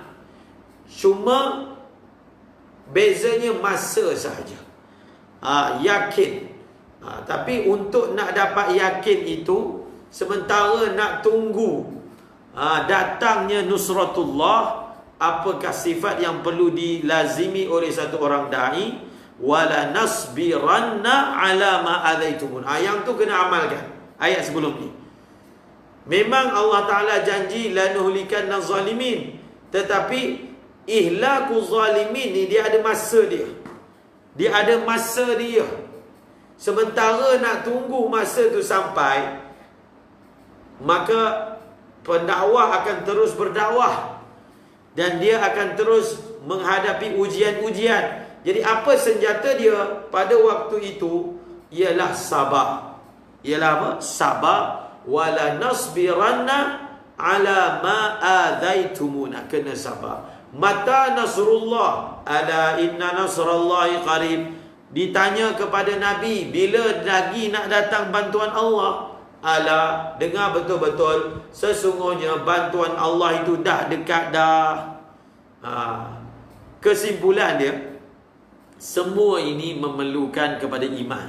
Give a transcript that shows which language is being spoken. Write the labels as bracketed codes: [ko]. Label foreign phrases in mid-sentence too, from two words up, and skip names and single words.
[ms] Cuma bezanya masa sahaja. Yakin. Tapi untuk nak dapat yakin itu, sementara nak tunggu datangnya nusratullah, apakah sifat yang perlu dilazimi oleh satu orang da'i? [ar] ولنصبرن على ما آذيتمونا. [ms] Yang tu kena amalkan. Ayat sebelum ni. Memang Allah Ta'ala janji [ar] لنهلكن الظالمين, [ms] tetapi [ar] إهلاك الظالمين [ms] ni dia ada masa dia. Dia ada masa dia. Sementara nak tunggu masa tu sampai, maka pendakwah akan terus berdakwah, dan dia akan terus menghadapi ujian-ujian. Jadi apa senjata dia pada waktu itu? Ialah sabar. Ialah apa? Sabar. [ar] ولنصبرن على ما آذيتمونا. [ms] Kena sabar. [ar] متى نصر الله, ألا إن نصر الله قريب. [ms] Ditanya kepada Nabi, bila lagi nak datang bantuan Allah? Ala, dengar betul-betul, sesungguhnya bantuan Allah itu dah dekat dah. Kesimpulan dia, semua ini memerlukan kepada iman.